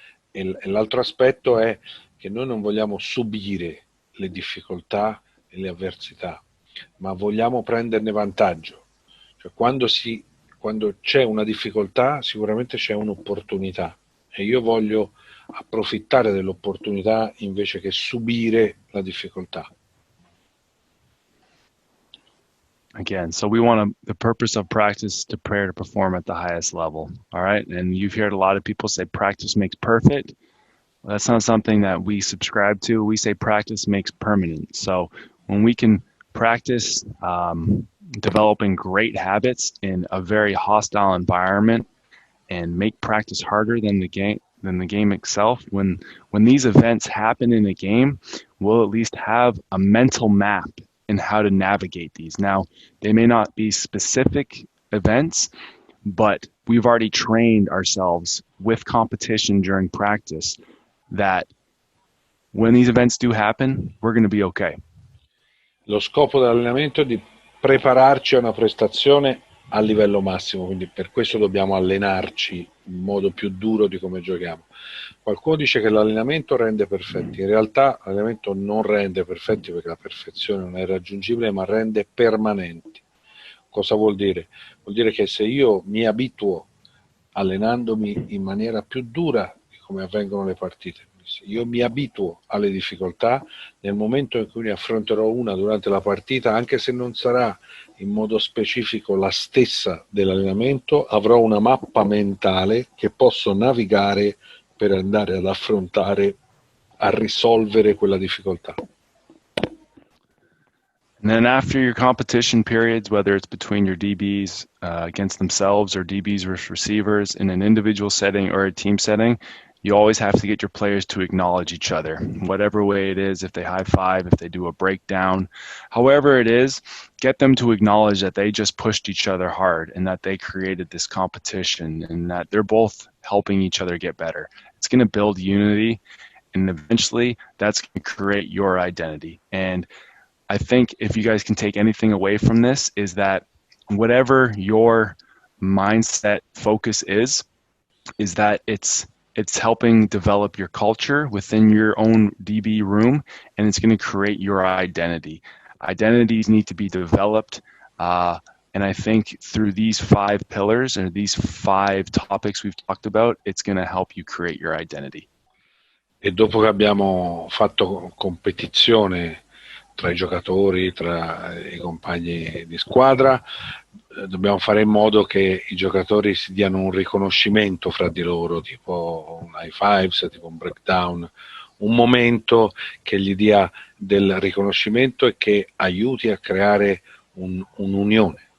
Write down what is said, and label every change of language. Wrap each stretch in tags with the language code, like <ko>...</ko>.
<it>E l'altro aspetto è che noi non vogliamo subire le difficoltà e le avversità, ma vogliamo prenderne vantaggio. Cioè, quando c'è una difficoltà, sicuramente c'è un'opportunità e io voglio approfittare dell'opportunità invece che subire la difficoltà.</it> <en>Again, so the purpose of practice is to prepare to perform at the highest level. All right. And you've heard a lot of people say practice makes perfect. Well, that's not something that we subscribe to. We say practice makes permanent. So when we can practice developing great habits in a very hostile environment and make practice harder than the game itself, when these events happen in a game, we'll at least have a mental map in how to navigate these. Now, they may not be specific events, but we've already trained ourselves with competition during practice that when these events do happen, we're going to be okay.</en> <it>Lo scopo dell'allenamento è di prepararci a una prestazione a livello massimo, quindi per questo dobbiamo allenarci in modo più duro di come giochiamo. Qualcuno dice che l'allenamento rende perfetti, in realtà l'allenamento non rende perfetti perché la perfezione non è raggiungibile, ma rende permanenti. Cosa vuol dire? Vuol dire che se io mi abituo allenandomi in maniera più dura di come avvengono le partite, se io mi abituo alle difficoltà, nel momento in cui ne affronterò una durante la partita, anche se non sarà in modo specifico la stessa dell'allenamento, avrò una mappa mentale che posso navigare per andare ad affrontare, a risolvere quella difficoltà.</it> <en>And then after your competition periods, whether it's between your DBs against themselves or DBs versus receivers in an individual setting or a team setting, you always have to get your players to acknowledge each other, whatever way it is, if they high five, if they do a breakdown, however it is, get them to acknowledge that they just pushed each other hard and that they created this competition and that they're both helping each other get better. It's going to build unity, and eventually that's going to create your identity. And I think if you guys can take anything away from this is that whatever your mindset focus is that it's helping develop your culture within your own DB room, and it's going to create your identity. Identities need to be developed, and I think through these 5 pillars or these 5 topics we've talked about, it's going to help you create your identity.</en> <it>E dopo che abbiamo fatto competizione tra i giocatori, tra i compagni di squadra, dobbiamo fare in modo che i giocatori si diano un riconoscimento fra di loro, tipo un high fives, tipo un breakdown, un momento che gli dia del riconoscimento e che aiuti a creare un'unione,</it>